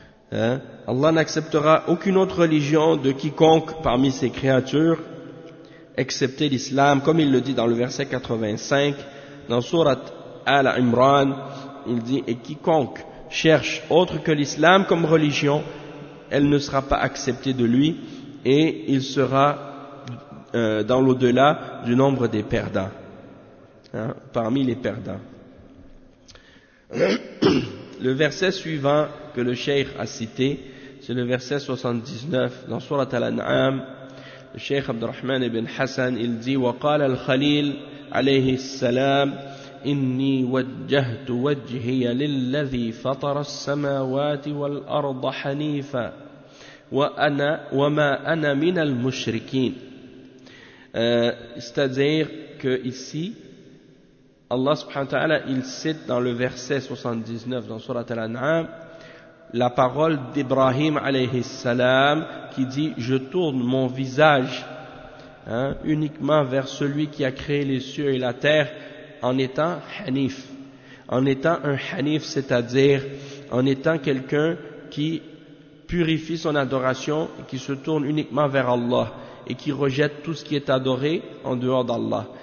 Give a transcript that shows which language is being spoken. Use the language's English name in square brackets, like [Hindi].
[French] Allah n'acceptera aucune autre religion de quiconque parmi ses créatures, excepté l'islam, comme il le dit dans le verset 85, dans Sourate Al-Imran, il dit, et quiconque cherche autre que l'islam comme religion, elle ne sera pas acceptée de lui, et il sera dans l'au-delà du nombre des perdants, parmi les perdants. Le verset suivant que le cheikh a cité, c'est le verset 79 dans Surat Al-An'am. Le cheikh Abdurrahman ibn Hassan, il dit [Arabic] وَقَالَ الْخَلِيلِ عَلَيْهِ السَّلَامِ إِنِّي وَجَّهْتُ وَجْهِيَ لِلَّذِي فَطَرَ السَّمَاوَاتِ وَالْأَرْضَ حَنِيفًا وَمَا أَنَا مِنَ الْمُشْرِكِينَ. [French] C'est-à-dire que ici Allah subhanahu wa ta'ala, il cite dans le verset 79 dans Surat Al-An'am la parole d'Ibrahim alayhi salam qui dit « Je tourne mon visage uniquement vers celui qui a créé les cieux et la terre en étant hanif. » En étant un hanif, c'est-à-dire en étant quelqu'un qui purifie son adoration et qui se tourne uniquement vers Allah et qui rejette tout ce qui est adoré en dehors d'Allah.